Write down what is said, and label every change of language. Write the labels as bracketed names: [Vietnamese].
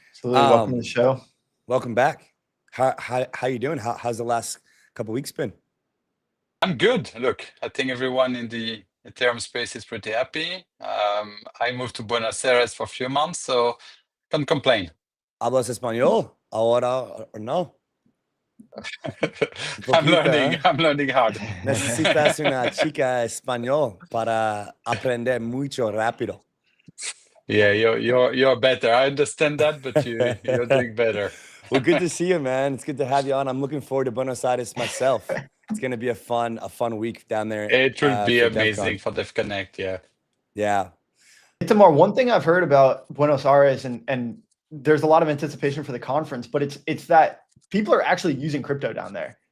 [English] Absolutely. Welcome to the show. Welcome back. How you doing? How's the last couple of weeks been? I'm good. Look, I think everyone in the Ethereum space is pretty happy. I moved to Buenos Aires for a few months, so can't complain. [Spanish] ¿Hablas español ahora o no? [English] I'm learning hard. [Spanish] Necesitas una chica español para aprender mucho rápido. [English] Yeah, you're better. I understand that, but you're doing better. Well, good to see you, man. It's good to have you on. I'm looking forward to Buenos Aires myself. It's going to be a fun week down there. It will be amazing for Dev Connect. Yeah. Yeah. 𝗗𝗬𝗦𝗧, one thing I've heard about Buenos Aires, and there's a lot of anticipation for the conference, but it's that people are actually using crypto down there.